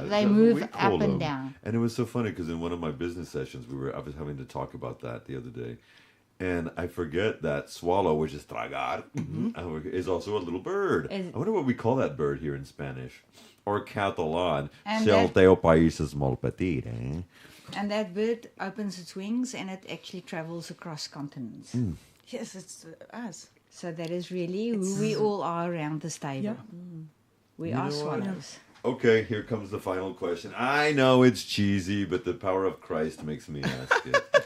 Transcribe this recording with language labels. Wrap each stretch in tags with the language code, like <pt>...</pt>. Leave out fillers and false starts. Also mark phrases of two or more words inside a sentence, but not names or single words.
<en>That's what move we call up and them. down. And it was so funny because in one of my business sessions, I was having to talk about that the other day. And I forget that swallow, which is tragar, is also a little bird. Is- I wonder what we call that bird here in Spanish. Or Catalan. And</en> <ca>Se el</ca> <en>that-</en> <ca>teu país es molt petit, eh?</ca> <en>And that bird opens its wings and it actually travels across continents. Yes, it's us. So that is really who we all are around this table. We are know what? swallows. Okay, here comes the final question. I know it's cheesy, but the power of Christ makes me ask it.</en>